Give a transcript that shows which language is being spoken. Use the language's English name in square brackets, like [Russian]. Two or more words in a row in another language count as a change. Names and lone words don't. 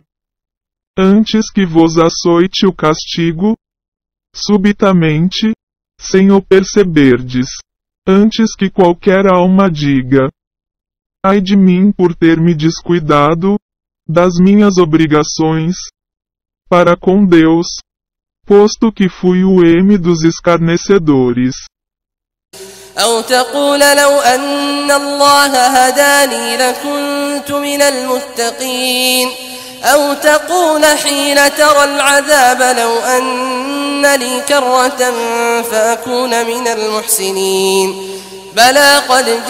[Portuguese] Antes que vos açoite o castigo, subitamente, sem o perceberdes, antes que qualquer alma diga: ai de mim por ter me descuidado das minhas obrigações para com Deus, posto que fui o M dos escarnecedores. [Arabic] أو تقول لو أن الله هداني لكنت من المتقين أو تقول حين ترى العذاب لو أن لي كرة فأكون من المحسنين بلى قد